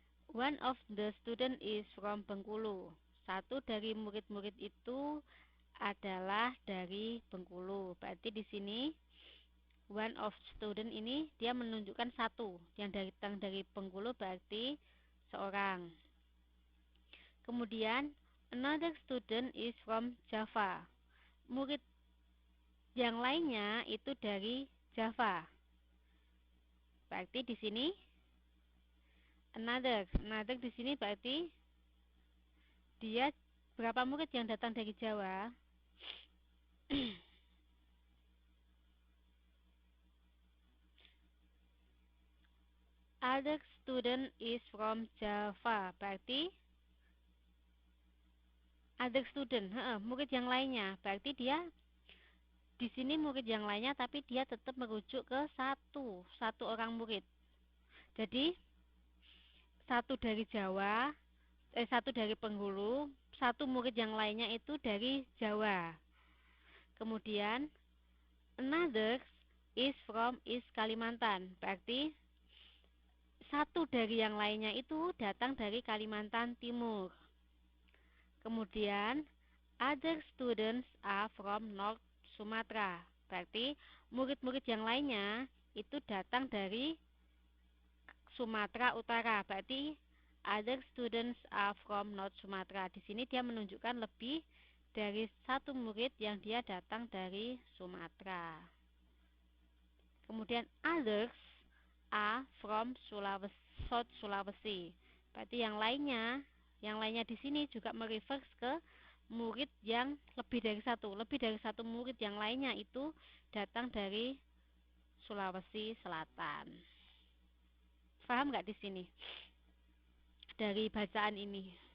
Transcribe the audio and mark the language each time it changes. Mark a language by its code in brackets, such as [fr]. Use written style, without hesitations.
[en] One of the student is from Bengkulu. [id] Satu dari murid-murid itu adalah dari Bengkulu. Berarti di sini one of student ini dia menunjukkan satu. Yang datang dari Bengkulu berarti seorang. [en] Kemudian another student is from Java. [id] Murid yang lainnya itu dari Java. Berarti di sini another di sini berarti dia berapa murid yang datang dari Jawa? [en] Other student is from Java. [id] Berarti other student, murid yang lainnya. Berarti dia di sini murid yang lainnya, tapi dia tetap merujuk ke satu orang murid. Jadi satu dari Jawa, satu dari Bengkulu, satu murid yang lainnya itu dari Jawa. [en] Kemudian another is from East Kalimantan. [id] Berarti satu dari yang lainnya itu datang dari Kalimantan Timur. [en] Kemudian other students are from North Sumatra. [id] Berarti murid-murid yang lainnya itu datang dari Sumatera Utara. [en] Berarti other students are from North Sumatra. [id] Di sini dia menunjukkan lebih dari satu murid yang dia datang dari Sumatera. [en] Kemudian others are from South Sulawesi. [id] Berarti yang lainnya di sini juga merefer ke murid yang lebih dari satu murid yang lainnya itu datang dari Sulawesi Selatan. Paham nggak di sini dari bacaan ini?